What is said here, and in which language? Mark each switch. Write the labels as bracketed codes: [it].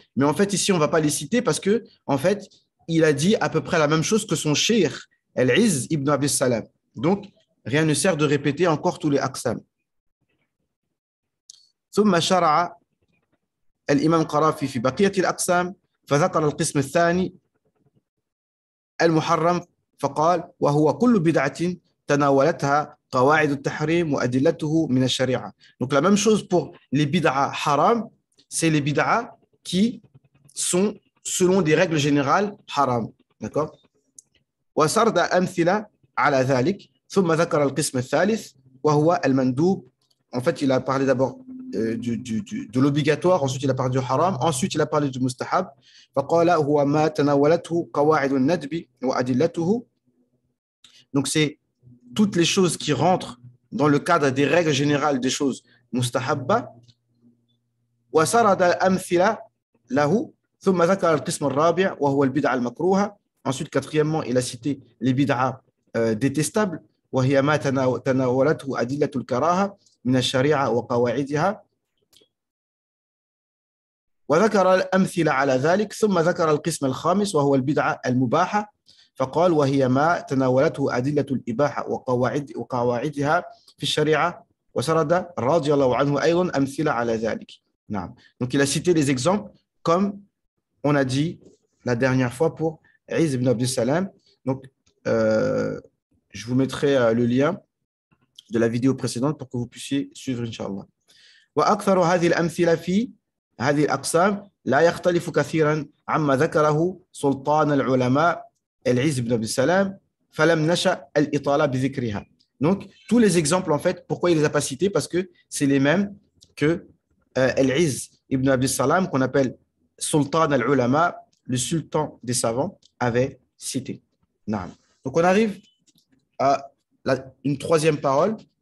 [fr] Mais en fait, ici, on ne va pas les citer parce que, en fait, il a dit à peu près la même chose que son cheikh, Al-Izz ibn Abi Salam. Donc, rien ne sert de répéter encore tous les aqsam. [ar] ثم شرع الإمام القرافي في بقية الأقسام فذكر القسم الثاني المحرم فقال وهو كل بدعة تناولتها قواعد التحريم وأدلته من الشريعة. [fr] Donc la même chose pour les bid'a haram, c'est les bid'a qui sont selon des règles générales haram. D'accord? [ar] وسرد أمثلة على ذلك ثم ذكر القسم الثالث وهو المندوب. [fr] En fait, il a parlé d'abord de l'obligatoire, ensuite il a parlé du haram, ensuite il a parlé du mustahab. [ar] فقال هو ما تناولته قواعد الندب وأدلته. [fr] Donc c'est toutes les choses qui rentrent dans le cadre des règles générales des choses mustahabba. [ar] وسرد أمثلة له ثم ذكر القسم الرابع وهو البدعة المكروهة. [fr] Ensuite, quatrièmement, il a cité les bid'a détestables [ar] وهي ما تناولته أدلة الكراهة من الشريعة وقواعدها. وذكر الأمثلة على ذلك ثم ذكر القسم الخامس وهو البدعة المباحة فقال وهي ما تناولته أدلة الإباحة وقواعدها في الشريعة وسرد رضي الله عنه أيضا أمثلة على ذلك. نعم. [fr] Donc il a cité les exemples comme on a dit la dernière fois pour Izz ibn Abd Salam. Donc je vous mettrai le lien de la vidéo précédente pour que vous puissiez suivre Inch'Allah. [ar] وأكثر هذه الأمثلة في هذه الأقسام لا يختلف كثيرا عما ذكره سلطان العلماء العز بن عبد السلام فلم نشأ الإطالة بذكرها. [fr] Donc tous les exemples en fait, pourquoi il les a pas cités? Parce que c'est les mêmes que Al-Izz ibn Abd Salam qu'on appelle Sultan al-Ulama, le sultan des savants, avait cité. Naam. Donc on arrive à une troisième parole.